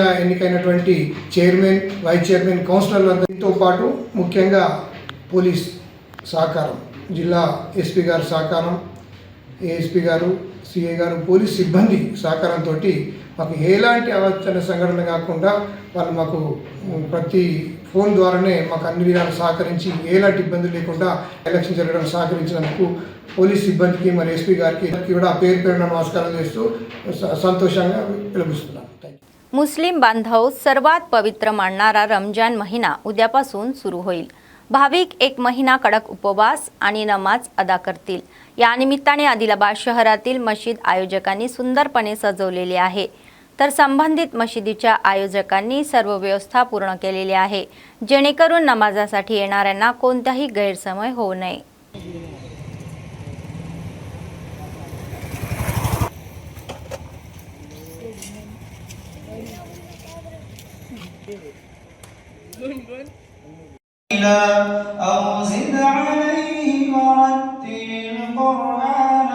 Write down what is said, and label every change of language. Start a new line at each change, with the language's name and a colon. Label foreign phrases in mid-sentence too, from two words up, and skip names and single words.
Telugu: ఎన్నికైనటువంటి చైర్మన్ వైస్ చైర్మన్ కౌన్సిలర్లతో పాటు ముఖ్యంగా పోలీస్ సహకారం జిల్లా SP గారి సహకారం ASP గారు CA గారు పోలీస్ సిబ్బంది సహకారంతో మాకు ఎలాంటి అవాంఛన సంఘటన కాకుండా వాళ్ళు మాకు ప్రతి ఫోన్ ద్వారానే మాకు అన్ని విధాలు సహకరించి ఎలాంటి ఇబ్బందులు లేకుండా ఎలక్షన్ జరగడానికి సహకరించినందుకు పోలీస్ సిబ్బందికి మరి SP గారికి కూడా పేరు పేరున నమస్కారం చేస్తూ సంతోషంగా పిలుపుస్తున్నాను.
Marathi: मुस्लिम बांधव सर्वात पवित्र मानणारा रमजान महिना उद्यापासून सुरू होईल. भाविक 1 महिना कडक उपवास आणि नमाज अदा करतील। या निमित्ताने आदिलाबाद शहरातील मशीद आयोजकांनी सुंदरपणे सजवलेले आहे, तर संबंधित मशिदीच्या आयोजकांनी सर्व व्यवस्था पूर्ण केलेली आहे, जेणेकरून नमाजासाठी येणाऱ्यांना कोणताही गैरसमय होऊ नये।
Arabic: أو زد عليه ورتل القرآن